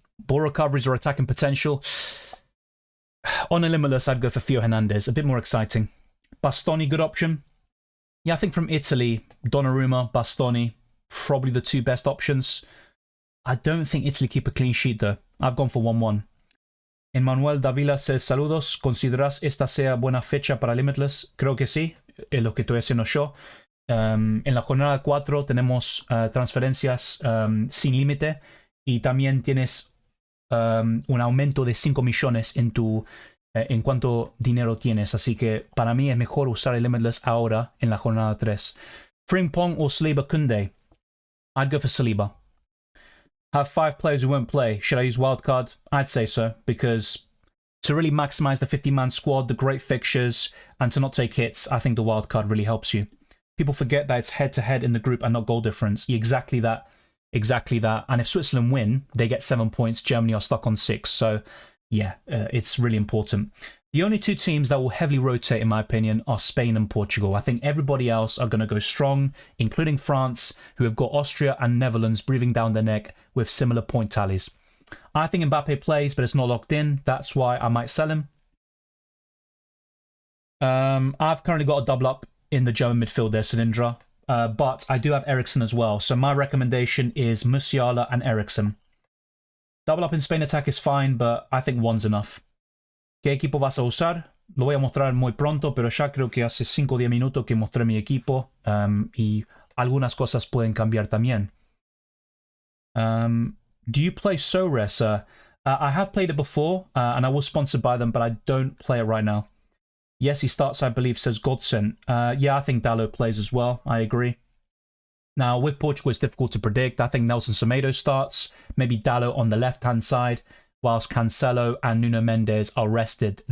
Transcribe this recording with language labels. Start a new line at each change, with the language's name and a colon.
English: Ball recoveries or attacking potential? On a Limitless, I'd go for Theo Hernandez. A bit more exciting. Bastoni, good option. Yeah, I think from Italy, Donnarumma, Bastoni, probably the two best options. I don't think Italy keep a clean sheet though. I've gone for 1-1.
Spanish: Emmanuel Davila says, saludos, ¿consideras esta sea buena fecha para Limitless? Creo que sí, es lo que estoy haciendo yo. En la jornada 4 tenemos transferencias sin límite y también tienes un aumento de 5 millones en cuánto dinero tienes. Así que para mí es mejor usar el Limitless ahora en la jornada 3.
English: Frimpong or Saliba Koundé? I'd go for Saliba. Have 5 players who won't play. Should I use wildcard? I'd say so, because to really maximize the 50-man squad, the great fixtures, and to not take hits, I think the wildcard really helps you. People forget that it's head-to-head in the group and not goal difference. Exactly that. Exactly that. And if Switzerland win, they get 7 points. Germany are stuck on 6. So, yeah, it's really important. The only two teams that will heavily rotate, in my opinion, are Spain and Portugal. I think everybody else are going to go strong, including France, who have got Austria and Netherlands breathing down their neck with similar point tallies. I think Mbappe plays, but it's not locked in. That's why I might sell him. I've currently got a double up in the German midfield there, Sunindra. But I do have Eriksen as well. So my recommendation is Musiala and Eriksen. Double up in Spain attack is fine, but I think one's enough.
Spanish: ¿Qué equipo vas a usar? Lo voy a mostrar muy pronto, pero ya creo que hace 5 o 10 minutos que mostré mi equipo y algunas cosas pueden cambiar también.
English: Do you play Sores? I have played it before, and I was sponsored by them, but I don't play it right now. Yes, he starts, I believe, says Godson. Yeah, I think Dalot plays as well. I agree. Now, with Portugal, it's difficult to predict. I think Nelson Semedo starts, maybe Dalot on the left-hand side, whilst Cancelo and Nuno Mendes are rested.